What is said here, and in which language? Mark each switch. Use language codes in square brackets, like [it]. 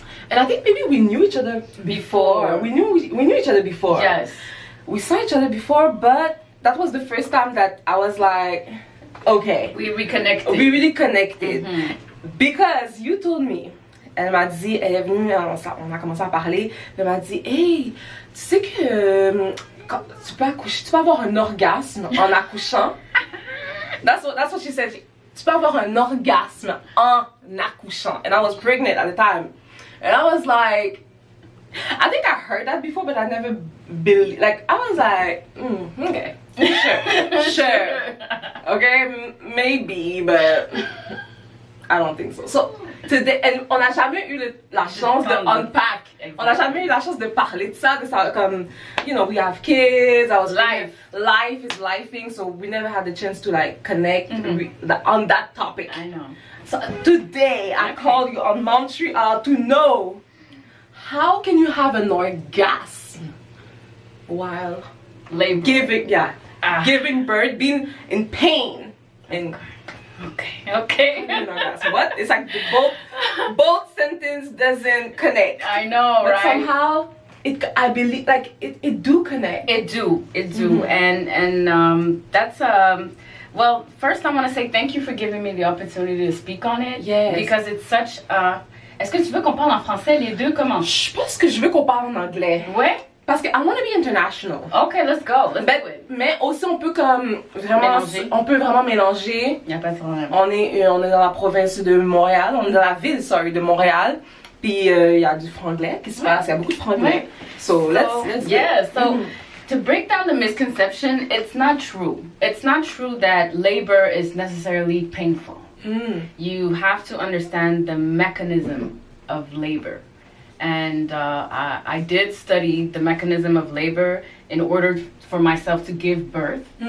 [en] And I think maybe we knew each other before. We knew each other before. Yes. We saw each other before, but that was the first time that I was like, okay. We reconnected. We really connected. Because you told me, [fr] elle m'a dit, elle est venue, on a commencé à parler, elle m'a dit, hey, tu sais que quand tu peux accoucher, tu peux avoir un orgasme en accouchant. [en] That's what she said. [fr] Tu peux avoir un orgasme en accouchant. [en] And I was pregnant at the time. And I was like, I think I heard that before, but I never believed. Like, I was like, okay, sure. Okay, maybe, but I don't think so. So today, and [fr] on n'a jamais eu la chance de unpack. On n'a jamais eu la chance de parler de ça, comme, [en] you know, we have kids. I was life is lifing, so we never had the chance to like connect on that topic. I know. So today I called you on Montreal to know how can you have an orgasm while labor, giving birth, being in pain, and okay. You know, that's what it's like. Both sentence doesn't connect. I know, but right? somehow I believe like it do connect. It do, and that's well, first I want to say thank you for giving me the opportunity to speak on it. Yes. Because it's such [fr] est-ce que tu veux qu'on parle en français les deux? Comment? Je pense que je veux qu'on parle en anglais. Ouais. Parce que [en] I want to be international. Okay, let's go. Let's do it. [fr] Mais aussi on peut comme vraiment mélanger. On peut vraiment mélanger. Y a pas de problème. On est dans la province de Montréal, on est dans la ville de Montréal. Puis il y a du franglais qui se passe, il y a beaucoup de franglais. [en] So let's yeah, so to break down the misconception, it's not true. It's not true that labor is necessarily painful. You have to understand the mechanism of labor. And I did study the mechanism of labor in order for myself to give birth.